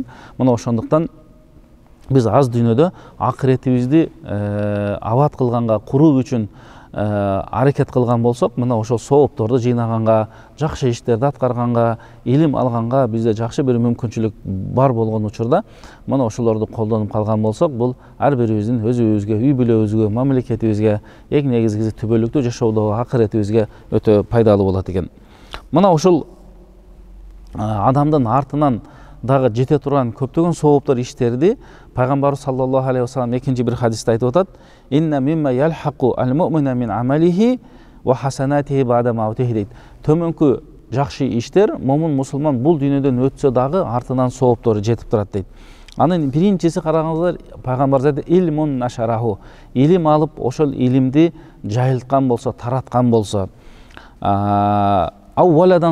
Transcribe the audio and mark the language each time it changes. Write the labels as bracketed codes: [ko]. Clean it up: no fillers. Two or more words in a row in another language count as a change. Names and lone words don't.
[ky] Мына ошондуктан биз аз дүйнөдө акыретибизди абат кылганга, куруу үчүн аракет кылган болсок, мына ошол соопторду жыйнаганга, жакшы иштерди аткарганга, илим алганга бизде жакшы бир мүмкүнчүлүк бар болгон учурда, мына ошолорду колдонуп калган болсок, бул ар бирибиздин өзүбүзгө, үй бүлөбүзгө, мамлекетибизге, эң негизгиси түбөлүктүү жашоодо акыретибизге өтө пайдалуу болот экен. Мына ушул адамдын артынан дагы жете турган көптөгөн сооптор иштерди Пайгамбарыбыз [ar] صلى الله عليه وسلم [ky] экинчи бир хадисте айтып атат: [ar] "إن مما يلحق المؤمن من عمله وحسناته بعد موته" дейт. [ky] Төмөнкү жакшы иштер момун мусулман бул дүйнөдөн өтсө дагы артынан сооптору жетип турат дейт. Анын биринчиси карагаңыздар, Пайгамбар айтты: [ar] "علم نشره", [ky] илим алып, ошол илимди жайылткан болсо, тараткан болсо, "Авваладан